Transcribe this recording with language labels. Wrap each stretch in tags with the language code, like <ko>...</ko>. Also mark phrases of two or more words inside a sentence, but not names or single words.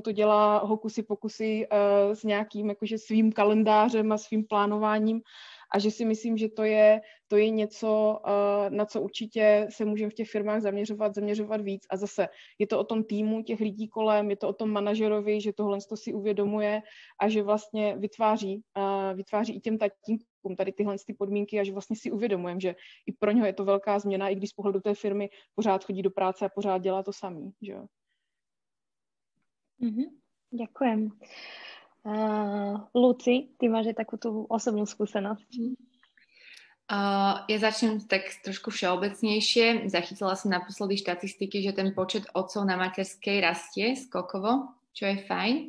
<cs>to dělá hokusy pokusy s nějakým jakože svým kalendářem a svým plánováním a že si myslím, že to je něco, na co určitě se můžeme v těch firmách zaměřovat víc a zase je to o tom týmu těch lidí kolem, je to o tom manažerovi, že tohle si uvědomuje a že vlastně vytváří i těm tatínkům tady tyhle podmínky a že vlastně si uvědomujeme, že i pro něho je to velká změna, i když z pohledu té firmy pořád chodí do práce a pořád dělá to samý, že jo.</cs> <sk>Ďakujem. Luci, ty máš aj takú tú osobnú skúsenosť. Ja začnem tak trošku všeobecnejšie. Zachytila som naposledy štatistiky, že ten počet otcov na materskej rastie skokovo, čo je fajn.</sk>